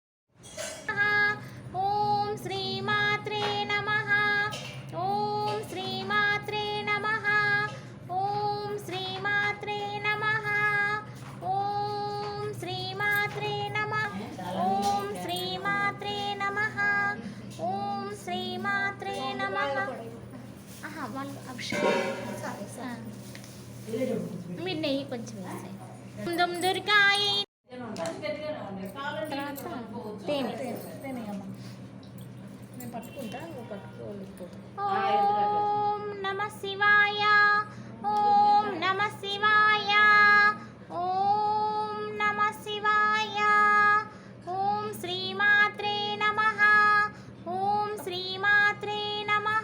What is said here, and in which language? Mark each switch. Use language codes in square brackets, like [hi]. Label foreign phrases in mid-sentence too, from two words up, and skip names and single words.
[sa] ॐ श्रीमात्रे नमः ॐ श्रीमात्रे नमः ॐ श्रीमात्रे नमः ॐ श्रीमात्रे नमः ॐ श्रीमात्रे नमः ॐ श्रीमात्रे नमः [te] మీరు నెయ్యి కొంచెం వేసాయి. దుమ్ దుర్గాయ తర్వాత తేనె. నేను పట్టుకుంటా, నువ్వు పట్టుకోలేకపోతే. [sa] ఓం నమ శివాయ, ఓం నమ శివాయ, ఓం నమ శివాయ, ఓం శ్రీమాత్రే నమః, ఓం శ్రీమాత్రే నమః.